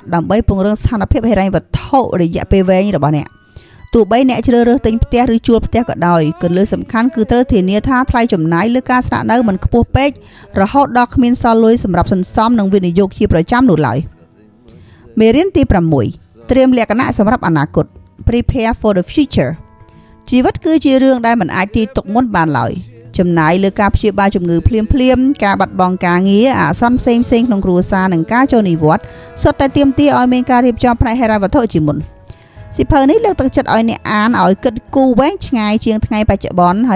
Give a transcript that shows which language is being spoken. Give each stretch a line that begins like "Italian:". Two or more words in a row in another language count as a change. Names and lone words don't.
Khmer: ដើម្បីពង្រឹងស្ថានភាពហិរញ្ញវត្ថុរយៈពេលវែងរបស់អ្នកទោះបីអ្នកជ្រើសរើសទិញផ្ទះឬជួលផ្ទះក៏ដោយគន្លឹះសំខាន់គឺត្រូវធានាថាថ្លៃចំណាយលើការស្នាក់នៅមិនខ្ពស់ពេករហូតដល់គ្មានសល់លុយសម្រាប់សន្សំនិងវិនិយោគជាប្រចាំនោះឡើយមេរៀនទី6ត្រៀម លក្ខណៈសម្រាប់អនាគត
English: Prepare for the future
Khmer: ជីវិតគឺជារឿងដែលមិនអាចទាយទុកមុនបានឡើយចំណាយលើការព្យាបាលជំងឺភ្លាមការបាត់បង់ការងារអាសន្នផ្សេងក្នុងគ្រួសារនិងការចូល និវត្តន៍សុទ្ធតែទាមទារឲ្យមានការរៀបចំផ្នែកហិរញ្ញវត្ថុជាមុនសៀវភៅនេះលើកទឹកចិត្តឲ្យអ្នកអានឲ្យគិតគូរវែងឆ្ងាយជាងថ្ងៃបច្ចុប្បន្នហើ